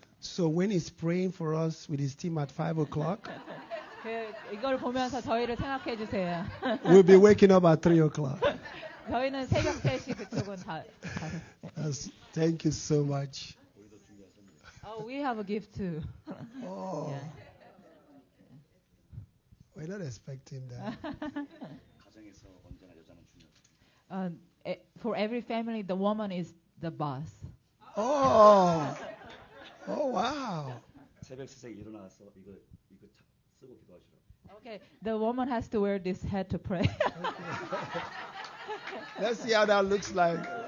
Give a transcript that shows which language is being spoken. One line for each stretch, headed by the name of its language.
English: So when he's praying for us with his team at 5 o'clock,
Korean: 이걸 보면서 저희를 생각해 주세요.
English: we'll be waking up at 3 o'clock.
Korean: 저희는 새벽 3시 그쪽은 다.
English: Thank you so much. We have a gift too. Oh, Yeah. we're not expecting that.
Korean: 가정에서 언제나 여자는 중요하다.
English: For every family, the woman is the boss. Oh, oh wow.
Korean: 새벽 3시에 일어나서 이거 쓰고 기도하시라.
English: Okay, the woman has to wear this hat to pray. Let's see how that looks like.